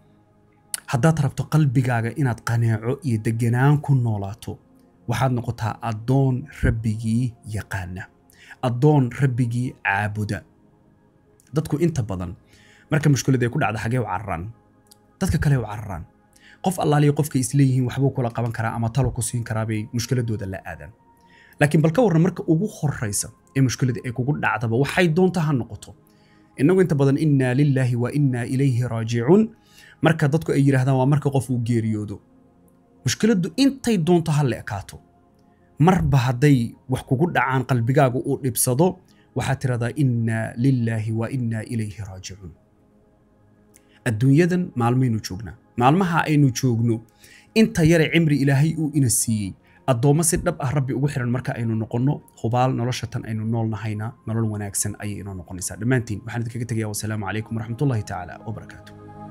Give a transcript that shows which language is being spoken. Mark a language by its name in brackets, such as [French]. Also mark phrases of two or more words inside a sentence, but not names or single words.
[Somali] haddaad rabto qalbigaaga inaad qanaaco iyo deganaan ku noolaato waxaad noqotaa adoon rabbigii yaqaana adoon rabbigii caabuda dadku inta badan marka mushkilada ay ku dhacdo xagee u cararaan dadka kale u cararaan qof allaaliyo qofka isleeyihiin waxbuu kula qaban karaa ama talo ku siin karaa bay mushkiladooda la aadaan laakiin bal ka warran marka ugu horeysa ee mushkilada ay kugu dhacdaba waxay doonta ha noqoto inagu inta badan [Arabic] إنا لله وإنا إليه راجعون [Somali] marka dadku ay yiraahdaan waa marka qof uu geeriyoodo mushkiladu intay doonto ha la ekaato marba hadday wax kugu dhacaan qalbigaagu uu dhibsado waxaad tiraahdaa [Arabic] إنا لله وإنا إليه راجعون [Somali] adduunyadan maalmaynu joognaa maalmaha aynu joogno inta yare cimri ilaahay uu ina siiyey addoommo si dhab ah rabbi ugu xiran marka aynu noqonno hubaal nolosha tan aynu nool nahayna nolol wanaagsan ayay inoo noqonaysaa dhammaantiin waxaan idinkaga tegayaa [Arabic] والسلام عليكم ورحمة الله تعالى وبركاته